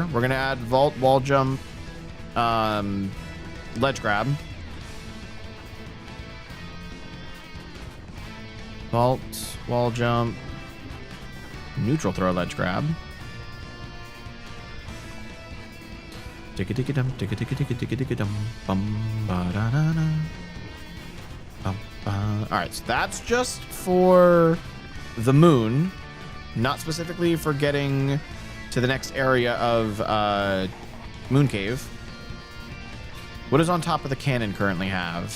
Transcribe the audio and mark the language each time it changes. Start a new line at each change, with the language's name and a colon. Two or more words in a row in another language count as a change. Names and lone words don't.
English: We're going to add vault wall jump ledge grab. Vault wall jump neutral throw ledge grab. Ticka-ticka-dum, ticka-ticka-ticka-ticka-dum, bum-ba-da-da-da. Alright, so that's just for the moon, not specifically for getting to the next area of Moon Cave. What does on top of the cannon currently have?